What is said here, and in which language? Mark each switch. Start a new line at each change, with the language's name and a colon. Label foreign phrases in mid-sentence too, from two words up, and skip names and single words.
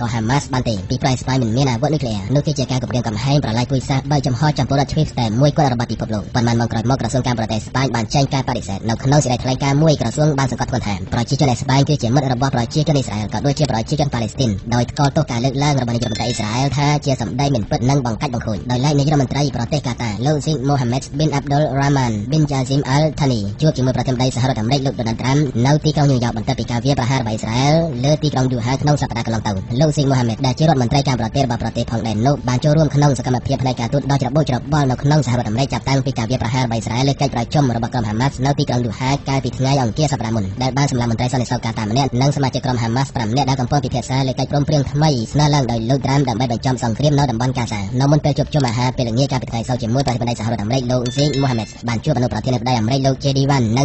Khmer: ក Hamas បានទេពីព្រោះអេស្ប៉ាញមិនមានអាវុធនុយក្លេអ៊ែរនោះគឺជាការគំរាមកំហែងប្រឡាយពូជសាសន៍បើចំហចំពោះរដ្ឋជ្វីបតែមួយគត់របស់ពិភពលោកប៉ុន្មានម៉ោងក្រោយមកក្រសួងការបរទេសអេស្ប៉ាញបានចេញការបដិសេធនៅក្នុងសេចក្តីថ្លែងការណ៍មួយក្រសួងបានសង្កត់ធ្ងន់ថាប្រជាជនអេស្ប៉ាញគឺជាមិត្តរបស់ប្រជាជនអ៊ីស្រាអែលក៏ដូចជាប្រជាជនប៉ាឡេស្ទីនដោយថ្កោលទោសការលើកឡើងរបស់នាយករដ្ឋមន្ត្រីអ៊ីស្រាអែលថាជាសម្ដីមិនពិតនិងបង្កាច់បង្ខូចដោយឡែកនាយករដ្ឋមន្ត្រីប្រទេសកាតាលោក Sheikh Mohammed bin Abdul Rahman bin Jassim Al Thani ជួបជាមួយប្រធានាធិបតីសហរដ្ឋអាមេរិកលោក Donald Trump នៅទីក្រុងញូវយ៉កបន្ទាប់ពីការវាយប្រហាររបស់អ៊ីស្រាអែលលើទីក្រុងយូហាក្នុងសប្តាហ៍កន្លងទៅលោក Sheikh Mohammed ដែលជារដ្ឋមន្ត្រីការបរទេស របស់ប្រទេសផងដែរនោះបានចូលរួមក្នុងសកម្មភាពផ្នែកការទូតដ៏ច្របូកច្របល់នៅក្នុងសហរដ្ឋអាមេរិកចាប់តាំងពីការវាយប្រហាររបស់អ៊ីស្រាអែលលើកិច្ចប្រជុំរបស់ក្រុម Hamas នៅទីក្រុងយូហាកាលពីថ្ងៃអង្គារសប្តាហ៍មុនដែលបានសម្លាប់មន្ត្រីសន្តិសុខកាតាម្នាក់និងសមាជិកក្រុម Hamas 5នាក់ដែលកំពុងពិភាក្សាលើកិច្ចព្រមព្រៀងថ្មីស្នើឡើងដោយលោក Trump ដើម្បីបញ្ចប់សង្គ្រាមនៅតំបន់កាហ្សានៅមុនពេលជួបជុំអាហារពេលល្ងាចកាលពីថ្ងៃសុក្រជាមួយប្រធានាធិបតីសហរដ្ឋអាមេរិកលោក Sheikh Mohammed បានជួបអនុប្រធានាធិបតីអាមេរិកលោក JD Vance និង